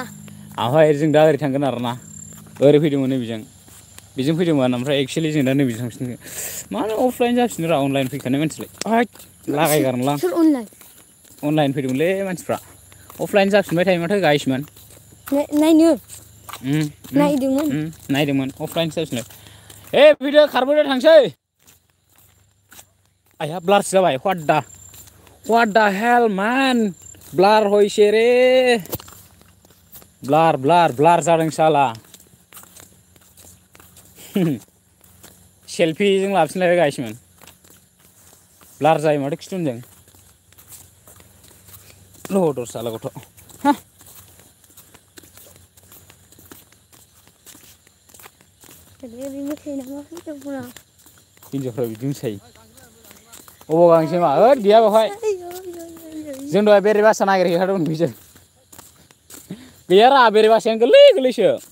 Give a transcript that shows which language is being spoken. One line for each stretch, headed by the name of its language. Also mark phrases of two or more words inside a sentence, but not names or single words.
Bodo: ओमफ्राय जों दा ओरै थांगोन आरोना ओरै फैदोंमोन बेजों फैदोंमोन ओमफ्राय एक्सुवेलि जों दा नैबेजों थांफिनगोन मानो अफलाइन जाफिनो रा अनलाइन फैखानाय मानसिलाय लागायगारनोलां अनलाइन फैदोंमोनलै मानसिफ्रा अफलाइन जाफिनबाय थायो माथो गाइसमोन नायदोंमोन अफलाइन जाफिनबाय फैदो खारबोदो थांसै आया ब्लारसो जाबाय
English: what the hell man
Bodo: ब्लार होइसे रे ब्लार जादों साला सेल्फिजों लाफिनलायबाय गाइसमोन ब्लार जायो माथो खिथुनजों लहदर साला गथ' हिनजावफ्रा बिदि मोसायो अबाव गांसे मा ओद गैया बेवहाय जों दहाय बेरे बासा नागिरहैखादोंमोन बेजों गैया रा बेरे बासायानो गोरलैसो